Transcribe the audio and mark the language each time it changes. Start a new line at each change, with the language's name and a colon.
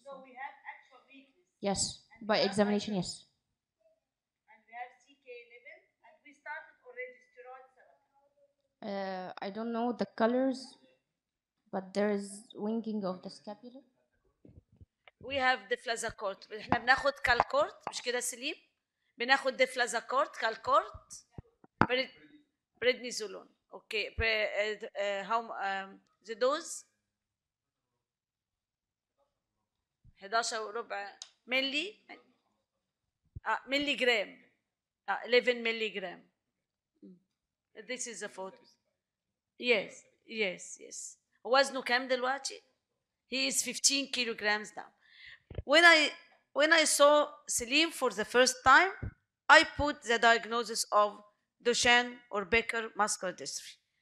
English: So we have actual weakness. Yes, by examination, yes. And we have CK level, and we started already steroid therapy. I don't know the colors, but there is winging of the scapula. We have deflazakort.
Arabic: احنا بناخد كالكورت، مش كده سليم؟ بناخد deflazakort كالكورت
English: prednisolone. Okay. How the dose
Arabic: 11 وربع ملي ملي جرام 11 ملي جرام.
English: This is a photo. Yes, yes, yes.
Arabic: وزنه كام دلوقتي؟
English: He is 15 kilograms now. When I saw Selim for the first time, I put the diagnosis of Duchenne or Becker muscular dystrophy.